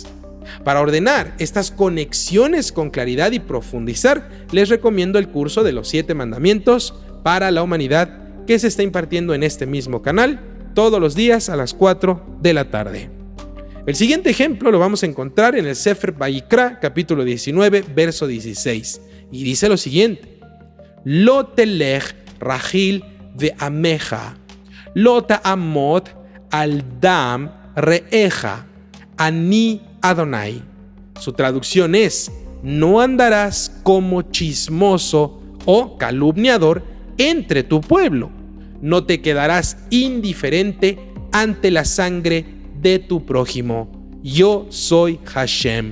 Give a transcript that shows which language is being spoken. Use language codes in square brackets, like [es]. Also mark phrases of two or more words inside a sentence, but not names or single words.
[es] Para ordenar estas conexiones con claridad y profundizar, les recomiendo el curso de los 7 mandamientos para la humanidad que se está impartiendo en este mismo canal todos los días a las 4 de la tarde. El siguiente ejemplo lo vamos a encontrar en el Sefer Vayikra, capítulo 19, verso 16, y dice lo siguiente: [he] לא תלך רכיל בעמך לא תעמד על דם רעך אני אדני. [es] Su traducción es: no andarás como chismoso o calumniador entre tu pueblo, no te quedarás indiferente ante la sangre de tu prójimo. Yo soy Hashem.